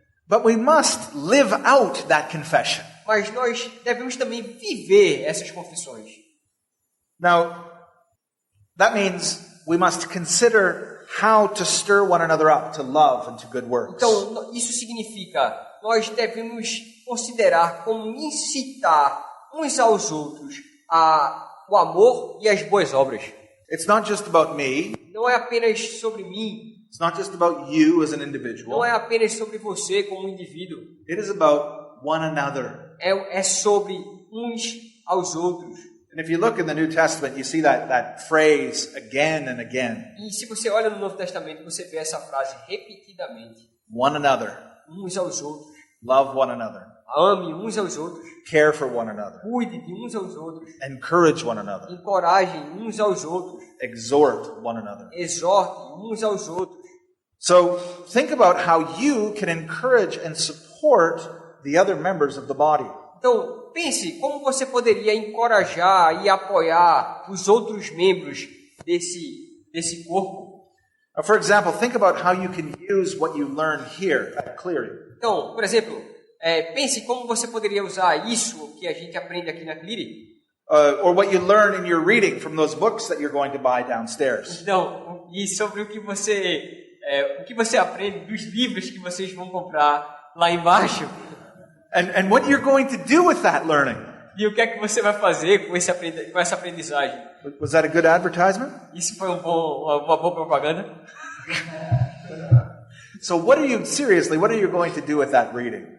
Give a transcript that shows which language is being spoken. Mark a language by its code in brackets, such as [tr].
[en] But we must live out that confession. [pt] Mas nós devemos também viver essas confissões. [en] Now, that means we must consider how to stir one another up to love and to good works. [pt] Então, isso significa, nós devemos considerar como incitar uns aos outros o amor e as boas obras. [en] It's not just about me. [pt] Não é apenas sobre mim, [en] It's not just about you as an individual. [pt] não é apenas sobre você como um indivíduo. [en] It is about one another. [pt] É sobre uns aos outros. [en] And if you look in the New Testament, you see that phrase again and again. [pt] E se você olha no Novo Testamento, você vê essa frase repetidamente. [en] One another. [pt] Uns aos outros. [en] Love one another. [pt] Ame uns aos outros. [en] care for one another, [pt] Cuide de uns aos outros. [en] encourage one another, [pt] Encorajem uns aos outros. [en] exhort one another. [pt] Exortem uns aos outros. [en] So think about how you can encourage and support the other members of the body. [pt] Então, pense como você poderia encorajar e apoiar os outros membros desse corpo. [en] For example, think about how you can use what you learn here at Cleary. [pt] Então, por exemplo, pense como você poderia usar isso que a gente aprende aqui na Cleary. [en] Or what you learn in your reading from those books that you're going to buy downstairs. [pt] Então, e sobre o que você aprende dos livros que vocês vão comprar lá embaixo. [en] And what you're going to do with that learning. [pt] E o que é que você vai fazer com essa aprendizagem? [en] Was that a good advertisement? [pt] Isso foi uma boa propaganda? [en] So what are you going to do with that reading?